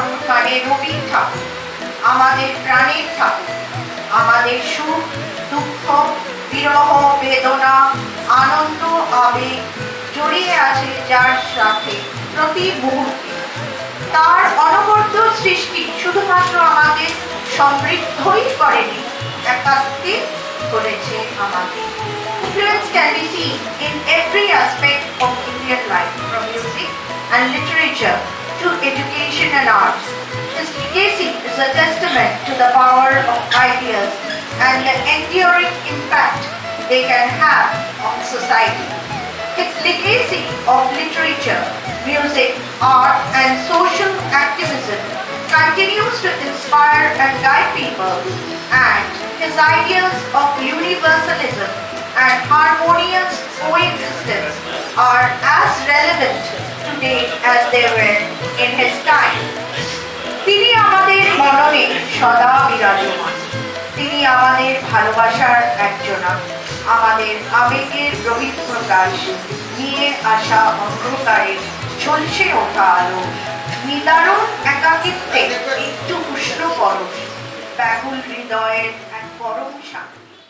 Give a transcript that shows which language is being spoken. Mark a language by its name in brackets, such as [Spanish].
[Bangla] আমাদের প্রাণের ঠাকুর, আমাদের সুখ দুঃখ বিরহ বেদনা আনন্দ আবেগ জড়িয়ে আছে যার সাথে প্রতি মুহূর্তে। তার অনবদ্য সৃষ্টি শুধুমাত্র আমাদের সমৃদ্ধই করেনি, একাত্মিক করেছে আমাদের। [English] Influence can be seen in every aspect of Indian life, from music and literature to education and arts. His legacy is a testament to the power of ideas and the enduring impact they can have on society. His legacy of literature, music, art, and social activism continues to inspire and guide people, and his ideas of universalism and harmonious coexistence are as relevant today as they were in his time. [Bangla] তিনি আমাদের মননে সদা বিরাজমান। তিনি আমাদের ভালোবাসার একজনা, আমাদের আবেগের বহিঃপ্রকাশ, নিয়ে আসা অন্ধকারে ঝলসে ওঠা আলো, নিদারুণ একাকিত্বে একটু উষ্ণ পরশ, ব্যাকুল হৃদয়ের এক পরম শান্তি।